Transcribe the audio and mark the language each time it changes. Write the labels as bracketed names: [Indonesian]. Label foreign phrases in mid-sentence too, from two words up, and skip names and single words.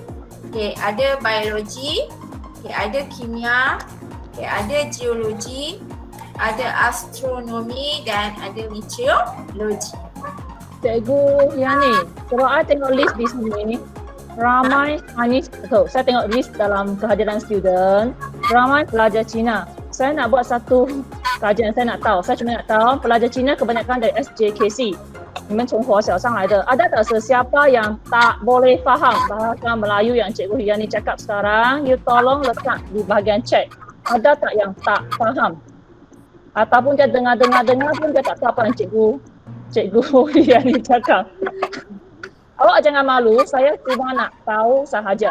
[Malay] Okay, ada biologi, okay, ada kimia, okay, ada geologi, ada astronomi dan ada meteorologi. Cikgu Yani, kalau I tengok list di sini, ramai Chinese, saya tengok list dalam kehadiran student, ramai pelajar Cina. Saya nak buat satu kajian, saya nak tahu, saya cuma nak tahu pelajar Cina kebanyakan dari SJKC. [Chinese] 你们从华小上来的, [Malay] ada tak sesiapa yang tak boleh faham bahasa Melayu yang Cikgu Yani cakap sekarang? You tolong letak di bahagian chat. Ada tak yang tak faham? Ataupun dia dengar pun dia tak tahu apa yang Cikgu Yani cakap. Awak jangan malu, saya cuma nak tahu sahaja.